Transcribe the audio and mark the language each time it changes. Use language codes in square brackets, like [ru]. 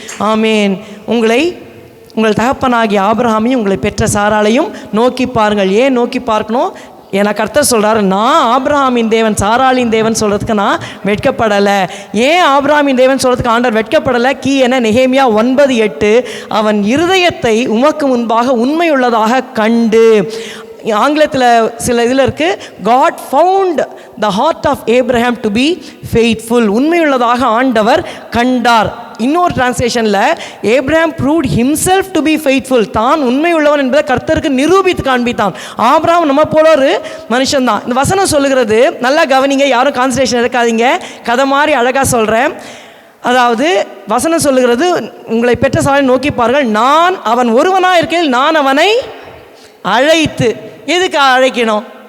[ta] ஆமேன். உங்கள் தகப்பனாகிய ஆபிரகாமையும் உங்களை பெற்ற சாராளையும் நோக்கி பாருங்கள். ஏன் நோக்கி பார்க்கணும்? ஏன்னா கர்த்தர் சொல்கிறாரு, நான் ஆபிரகாமின் தேவன் சாராளின் தேவன் சொல்கிறதுக்கு நான் வெட்கப்படலை. ஏன் ஆபிரகாமின் தேவன் சொல்கிறதுக்கு ஆண்டவர் வெட்கப்படலை? கீ என்ன? நெகேமியா 9:8. அவன் இருதயத்தை உமக்கு முன்பாக உண்மையுள்ளதாக கண்டு. ஆங்கிலத்தில் சில இதில் இருக்குது, [en] God found the heart of Abraham to be faithful. [ta] உண்மையுள்ளதாக ஆண்டவர் கண்டார். இன்னொரு டிரான்ஸ்லேஷனில் Abraham [en] proved himself to be faithful, [ta] தான் உண்மை உள்ளவன் என்பதை கர்த்தருக்கு நிரூபித்து காண்பித்தான். ஆபிரகாம் நம்ம போல ஒரு மனுஷன் தான். இந்த வசனம் சொல்லுகிறது, நல்லா கவனிங்க, யாரும் கான்சன்ட்ரேஷன் இருக்காதீங்க, கதை மாதிரி அழகாக சொல்கிறேன். அதாவது வசனம் சொல்லுகிறது, உங்களை பெற்ற சாலை நோக்கி பாருங்கள், நான் அவன் ஒருவனாக இருக்கையில் நான் அவனை அழைத்து. எதுக்கு அழைக்கணும்?